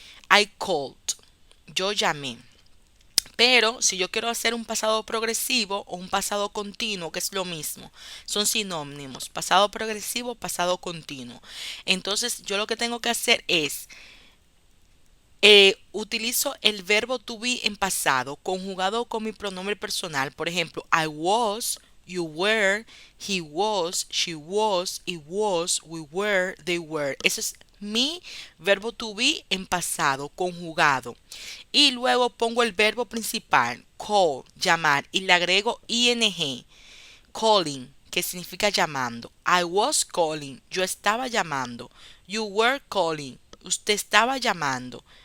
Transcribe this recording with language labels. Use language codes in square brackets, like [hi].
[es] I called, yo llamé. Pero si yo quiero hacer un pasado progresivo o un pasado continuo, que es lo mismo, son sinónimos, pasado progresivo, pasado continuo. Entonces yo lo que tengo que hacer es, utilizo el verbo to be en pasado, conjugado con mi pronombre personal. [en] Por ejemplo, I was, you were, he was, she was, it was, we were, they were. [es] Eso es mi verbo to be en pasado, conjugado. Y luego pongo el verbo principal, call, llamar, y le agrego ing, calling, que significa llamando. I was calling, yo estaba llamando. You were calling, usted estaba llamando.